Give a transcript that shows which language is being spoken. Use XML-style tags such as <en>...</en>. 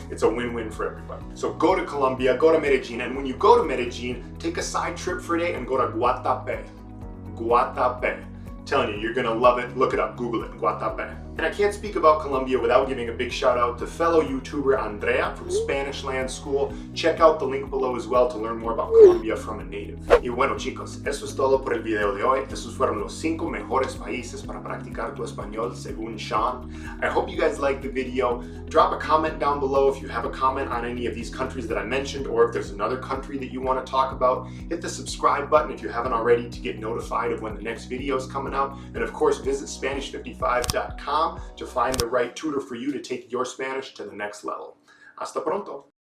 <en>It's a win-win for everybody. So go to Colombia, go to Medellin, and when you go to Medellin, take a side trip for a day and go to Guatapé. Guatapé. Telling you, you're gonna love it. Look it up, Google it, Guatapé. And I can't speak about Colombia without giving a big shout out to fellow YouTuber Andrea from SpanishLand School. Check out the link below as well to learn more about Colombia from a native.</en> <es>Y bueno chicos, eso es todo por el video de hoy. Esos fueron los 5 mejores países para practicar tu español según Sean.</es> <en>I hope you guys liked the video. Drop a comment down below if you have a comment on any of these countries that I mentioned, or if there's another country that you want to talk about. Hit the subscribe button if you haven't already to get notified of when the next video is coming out. And of course, visit Spanish55.com to find the right tutor for you to take your Spanish to the next level.</en> <es>Hasta pronto!</es>